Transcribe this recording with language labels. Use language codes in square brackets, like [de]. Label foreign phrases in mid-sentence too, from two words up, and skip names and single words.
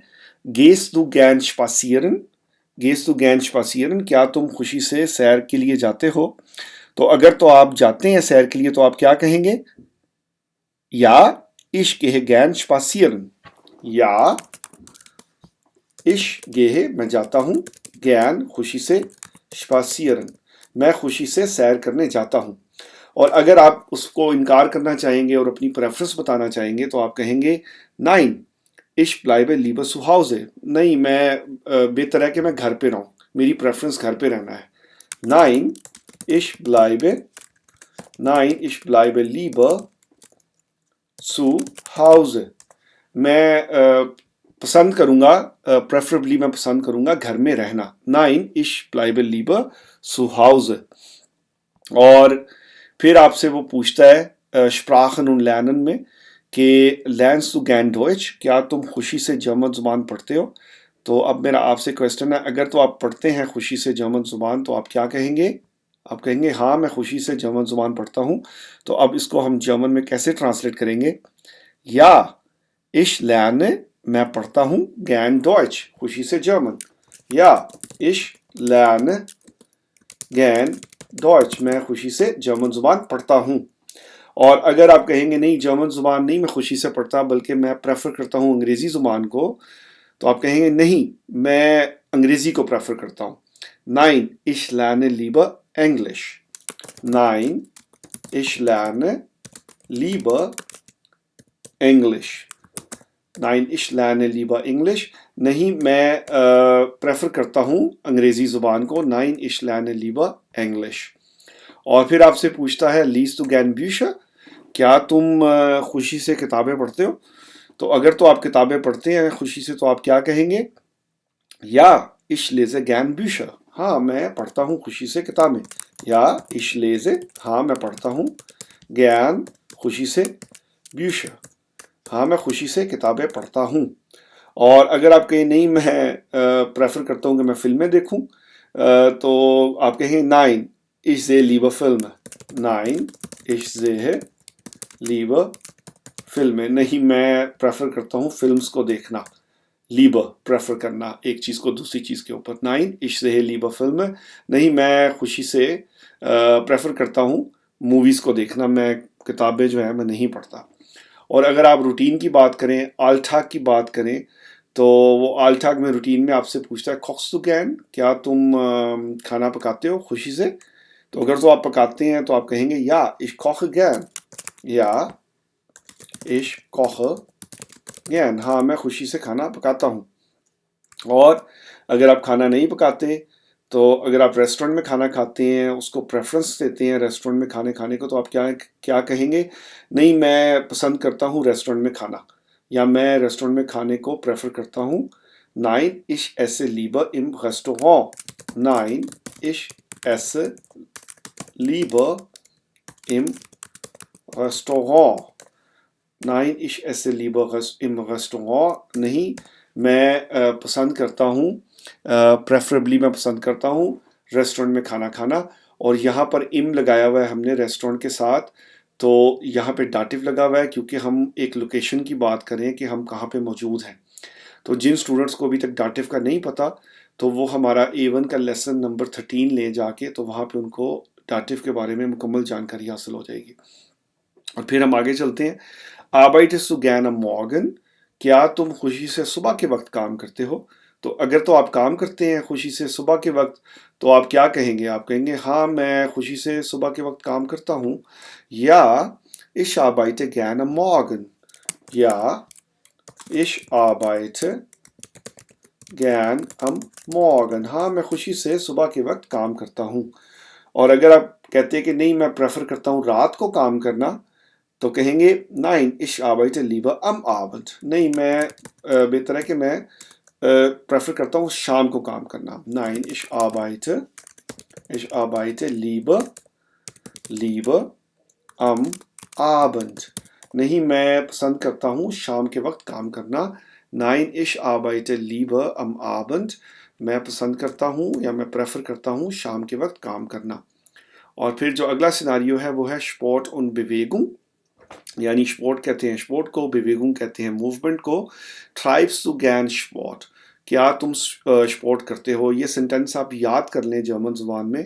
[de] gehst du gern spazieren, gehst du gern spazieren, [hi] क्या तुम खुशी से सैर के लिए जाते हो। तो अगर तो आप जाते हैं सैर के लिए तो आप क्या कहेंगे, या [de] ich gehe gern spazieren, [hi] या [de] ich gehe [hi] मैं जाता हूँ, gern खुशी से, spazieren मैं खुशी से सैर करने जाता हूँ। और अगर आप उसको इनकार करना चाहेंगे और अपनी प्रेफरेंस बताना चाहेंगे तो आप कहेंगे [de] nein ich bleibe lieber zu Hause, [hi] नहीं मैं बेहतर है कि मैं घर पे रहूँ, मेरी प्रेफरेंस घर पे रहना है। [de] nein ich bleibe lieber zu Hause, [hi] मैं पसंद करूँगा, प्रेफरेबली मैं पसंद करूँगा घर में रहना। [de] nein ich bleibe lieber zu Hause। [hi] और फिर आपसे वो पूछता है [de] Sprachen und Lernen [hi] में कि [de] lernst du gern Deutsch, [hi] क्या तुम खुशी से जर्मन ज़ुबान पढ़ते हो। तो अब मेरा आपसे क्वेश्चन है, अगर तो आप पढ़ते हैं खुशी से जर्मन ज़ुबान तो आप क्या कहेंगे, आप कहेंगे हाँ मैं खुशी से जर्मन ज़ुबान पढ़ता हूँ। तो अब इसको हम जर्मन में कैसे ट्रांसलेट करेंगे, या [de] ich lerne [hi] मैं पढ़ता हूँ [de] gern Deutsch [hi] खुशी से जर्मन, या [de] ich lerne gern Deutsch [hi] मैं खुशी से जर्मन ज़ुबान पढ़ता हूँ। और अगर आप कहेंगे नहीं जर्मन ज़ुबान नहीं मैं खुशी से पढ़ता बल्कि मैं प्रेफर करता हूँ अंग्रेज़ी ज़ुबान को, तो आप कहेंगे नहीं मैं अंग्रेज़ी को प्रेफर करता हूँ। [de] nein ich lerne lieber Englisch, nein ich lerne lieber English, nein ich lerne lieber English, [hi] नहीं मैं प्रेफर करता हूँ अंग्रेज़ी ज़ुबान को, [de] nein ich lerne lieber English। [hi] और फिर आपसे पूछता है [de] liest du gern Bücher, [hi] क्या तुम खुशी से किताबें पढ़ते हो। तो अगर तो आप किताबें पढ़ते हैं खुशी से तो आप क्या कहेंगे, या [de] ich lese gern Bücher, [hi] हाँ मैं पढ़ता हूँ खुशी से किताबें, या [de] ich lese [hi] हाँ मैं पढ़ता हूँ, gern खुशी से, Bücher हाँ मैं खुशी से किताबें पढ़ता हूँ। और अगर आप कहें नहीं मैं प्रेफर करता हूँ कि मैं फिल्में देखूँ, तो आप कहेंगे नाइन [de] ich sehe lieber Filme। नाइन ich sehe lieber Filme। [hi] नहीं मैं प्रेफर करता हूँ फिल्म्स को देखना। लीबर प्रेफर करना एक चीज़ को दूसरी चीज़ के ऊपर। [de] नाइन ich sehe lieber Filme। [hi] नहीं मैं खुशी से प्रेफर करता हूँ मूवीज़ को देखना, मैं किताबें जो है मैं नहीं पढ़ता। और अगर आप रूटीन की बात करें, आल्टाग की बात करें, तो वो आल्टाग में रूटीन में आपसे पूछता है [de] kochst du gern, [hi] क्या तुम खाना पकाते हो खुशी से? तो अगर तो आप पकाते हैं तो आप कहेंगे या [de] ich koche gern। [hi] या ich koche gern, हाँ मैं खुशी से खाना पकाता हूँ। और अगर आप खाना नहीं पकाते, तो अगर आप रेस्टोरेंट में खाना खाते हैं, उसको प्रेफरेंस देते हैं रेस्टोरेंट में खाने खाने को, तो आप क्या क्या कहेंगे? नहीं मैं पसंद करता हूँ रेस्टोरेंट में खाना, या मैं रेस्टोरेंट में खाने को प्रेफर करता हूँ। [de] Nein, ich esse lieber im Restaurant। Nein, ich esse lieber im Restaurant। Nein, ich esse lieber im Restaurant। [hi] नहीं मैं पसंद करता हूँ, प्रेफरेबली मैं पसंद करता हूँ रेस्टोरेंट में खाना खाना। और यहाँ पर इम लगाया हुआ है हमने रेस्टोरेंट के साथ, तो यहाँ पे डाटिव लगा हुआ है क्योंकि हम एक लोकेशन की बात करें कि हम कहाँ पे मौजूद हैं। तो जिन स्टूडेंट्स को अभी तक डाटिव का नहीं पता, तो वो हमारा A1 का लेसन नंबर 13 ले जाके, तो वहाँ पे उनको डाटिव के बारे में मुकम्मल जानकारी हासिल हो जाएगी। और फिर हम आगे चलते हैं। [de] Arbeitest du gerne am Morgen? [hi] क्या तुम खुशी से सुबह के वक्त काम करते हो? तो अगर तो आप काम करते हैं खुशी से सुबह के वक्त, तो आप क्या कहेंगे? आप कहेंगे हाँ मैं खुशी से सुबह के वक्त काम करता हूँ। [de] या ich arbeite gerne am Morgen। या ich arbeite gern am Morgen। [hi] हाँ मैं खुशी से सुबह के वक्त काम करता हूँ। और अगर आप कहते हैं कि नहीं मैं प्रेफर करता हूँ रात को काम करना, तो कहेंगे [de] Nein, ich arbeite lieber am Abend। [hi] नहीं मैं बेहतर है कि मैं प्रेफर करता हूँ शाम को काम करना। [de] Nein, ich arbeite lieber am Abend। [hi] नहीं मैं पसंद करता हूँ शाम के वक्त काम करना। [de] Nein, ich arbeite lieber am Abend। [hi] मैं पसंद करता हूँ या मैं प्रेफर करता हूँ शाम के वक्त काम करना। और फिर जो अगला सिनारियो है वो है [de] Sport und Bewegung। [hi] यानी स्पोर्ट कहते हैं स्पोर्ट को, Bewegung कहते हैं मूवमेंट को। [de] Treibst du gern Sport? [hi] क्या तुम स्पोर्ट करते हो? ये सेंटेंस आप याद कर लें जर्मन ज़ुबान में।